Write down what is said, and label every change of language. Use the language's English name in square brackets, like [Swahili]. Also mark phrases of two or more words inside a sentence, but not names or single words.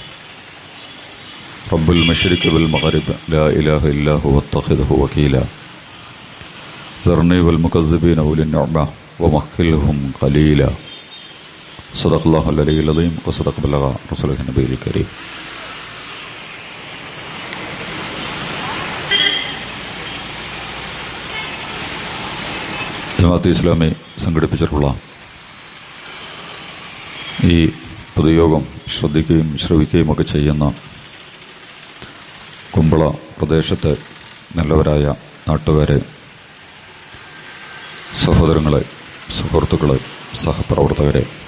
[Arabic] رب المشرق والمغرب لا إله إلا هو اتخذه وكيلا. ذرني والمكذبين أولي النعمة ومهلهم قليلا. صدق الله العلي العظيم وصدق بلغ رسوله النبي الكريم. [Malayalam] ജമാഅത്തെ ഇസ്ലാമി സംഘടിപ്പിച്ചിട്ടുള്ള ഈ പൊതുയോഗം ശ്രദ്ധിക്കുകയും ശ്രവിക്കുകയും ഒക്കെ ചെയ്യുന്ന കുമ്പള പ്രദേശത്തെ നല്ലവരായ നാട്ടുകാരെ, സഹോദരങ്ങളെ, സുഹൃത്തുക്കളെ, സഹപ്രവർത്തകരെ,